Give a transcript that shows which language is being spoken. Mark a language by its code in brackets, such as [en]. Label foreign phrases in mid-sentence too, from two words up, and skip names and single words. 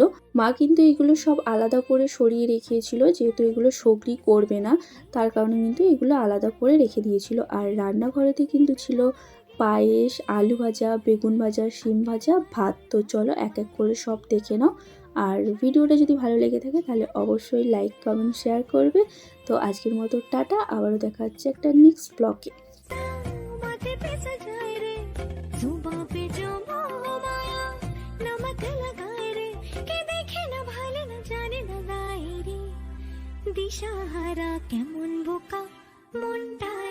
[bn] মা কিন্তু এগুলো সব আলাদা করে সরিয়ে রেখেছিল, যেহেতু এগুলো সগরি করবে না, তার কারণে কিন্তু এগুলো আলাদা করে রেখে দিয়েছিল। আর রান্নাঘরেতে কিন্তু ছিল পায়েস, আলু ভাজা, বেগুন ভাজা, শিম ভাজা, ভাত। তো চলো এক এক করে সব দেখে নাও। আর ভিডিওটা যদি ভালো লেগে থাকে তাহলে অবশ্যই লাইক, কমেন্ট, শেয়ার করবে। তো আজকের মতো টাটা, আবারও দেখা হচ্ছে একটা নেক্সট ব্লগে। [hi] माथे पे सजाए रे जुबां पे जो मोहमाया नमक लगाए रे के देखे न भाले न जाने न गाए रे [bn] দিশাহারা কেমন বোকা মনটা